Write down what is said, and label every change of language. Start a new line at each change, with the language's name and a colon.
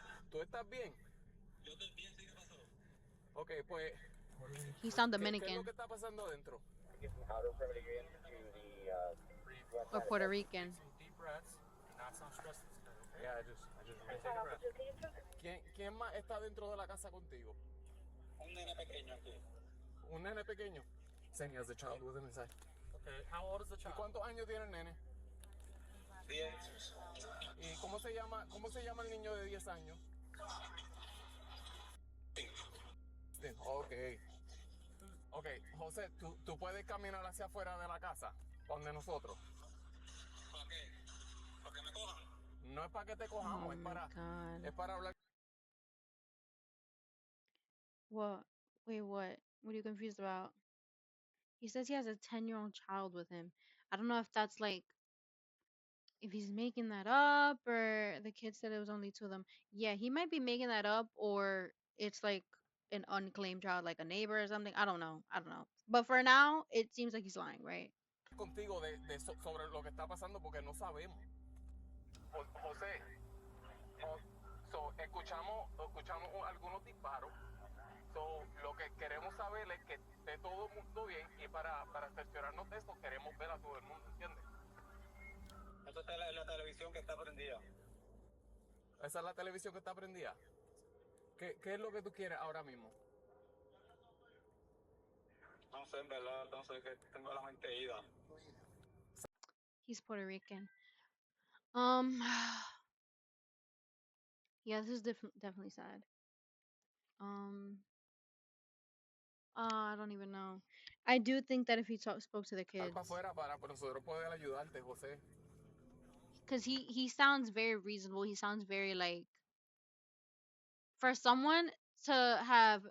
Spanish: ¿Tú estás bien? Yo estoy bien, ¿qué pasó? Okay, pues.
English: He sound
Spanish: ¿Qué es
English: Dominican
Spanish: lo que está pasando adentro?
English: or Puerto Rican. Deep breaths, not some stress. Yeah, I just really take a breath.
Spanish: ¿Quién más está dentro de la casa contigo? Un nene pequeño aquí. Un nene pequeño?
English: Saying he has a child with him inside. Okay, how old is the child?
Spanish: ¿Y cuántos años tiene el nene?
English: 10.
Spanish: ¿Y cómo se llama el niño de 10 años? Okay. Okay, José, tú puedes caminar hacia afuera de la casa, donde nosotros. ¿Para qué? ¿Para que me cojan? No es para que te cojamos, es para hablar.
English: What? Wait, what? What are you confused about? He says he has a 10-year-old child with him. I don't know if that's like if he's making that up or the kid said it was only two of them. Yeah, he might be making that up or it's like an unclaimed child, like a neighbor or something. I don't know. I don't know. But for now, it seems like he's lying, right?
Spanish: Contigo sobre lo que está pasando porque no sabemos. José, escuchamos algunos disparos. Lo que queremos saber es que esté todo el mundo bien y para cerciorarnos de eso queremos ver a todo el mundo, ¿entiendes? Esa es la televisión que está prendida. Esa es la televisión que está prendida. ¿Qué es lo que tú quieres ahora mismo? No sé, en verdad, entonces que tengo la mente ida.
English: He's Puerto Rican. Yeah, this is definitely sad. I don't even know. I do think that if he spoke to the kids,
Spanish: Para nosotros poder ayudarte, José.
English: because he sounds very reasonable. He sounds very like for someone to have.